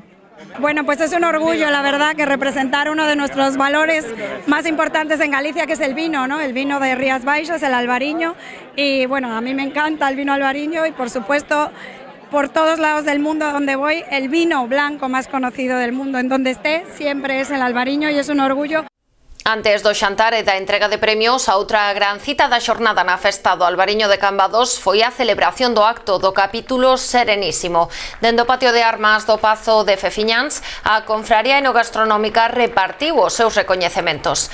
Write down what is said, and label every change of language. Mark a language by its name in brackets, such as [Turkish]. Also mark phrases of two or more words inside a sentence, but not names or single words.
[Spanish] Bueno, pues es un orgullo, la verdad, que representar uno de nuestros valores más importantes en Galicia, que es el vino, ¿no? El vino de Rías Baixas, el albariño. Y bueno, a mí me encanta el vino albariño y por supuesto, por todos lados del mundo donde voy, el vino blanco más conocido del mundo, en donde esté, siempre es el albariño y es un orgullo. [Galician] Antes do xantar e da entrega de premios, a outra gran cita da xornada na Festa do Albariño de Cambados foi a celebración do acto do capítulo Serenísimo. Dende o patio de armas do Pazo de Fefiñáns, a Confraría Enogastronómica repartiu os seus recoñecementos.